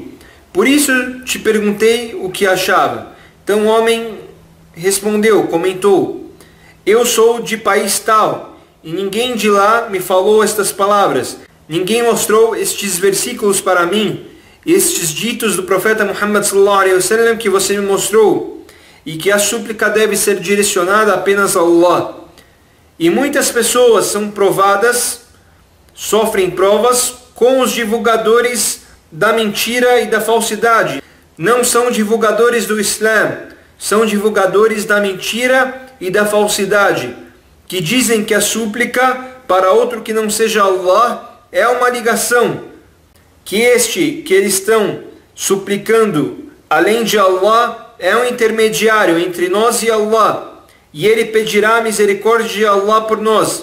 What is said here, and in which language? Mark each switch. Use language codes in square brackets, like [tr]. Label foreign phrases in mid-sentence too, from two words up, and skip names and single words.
[pt] Por isso te perguntei o que achava. Então o homem respondeu, comentou: eu sou de país tal, e ninguém de lá me falou estas palavras. Ninguém mostrou estes versículos para mim, estes ditos do profeta Muhammad [ar] صلى الله عليه وسلم [pt] que você me mostrou, e que a súplica deve ser direcionada apenas a Allah. E muitas pessoas são provadas, sofrem provas com os divulgadores da mentira e da falsidade. Não são divulgadores do Islã, são divulgadores da mentira e da falsidade, que dizem que a súplica para outro que não seja Allah é uma ligação, que este que eles estão suplicando além de Allah é um intermediário entre nós e Allah, e ele pedirá a misericórdia de Allah por nós.